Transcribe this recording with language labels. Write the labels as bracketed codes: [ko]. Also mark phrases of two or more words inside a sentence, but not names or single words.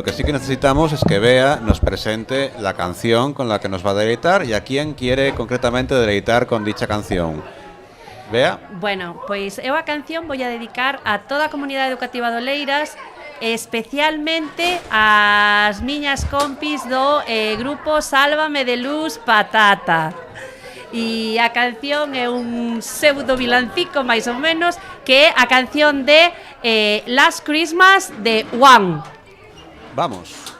[es] que sí que necesitamos es que Bea nos presente la canción con la que nos va a deleitar y a quién quiere concretamente deleitar con dicha canción. Bea. [gl] Bueno, pois eu a canción vou a dedicar a toda a comunidade educativa de Oleiras, especialmente ás miñas compis do grupo Sálvame de Luz Patata. E a canción é un pseudo vilancico máis ou menos, que é a canción de Last Christmas de One. [es] Vamos.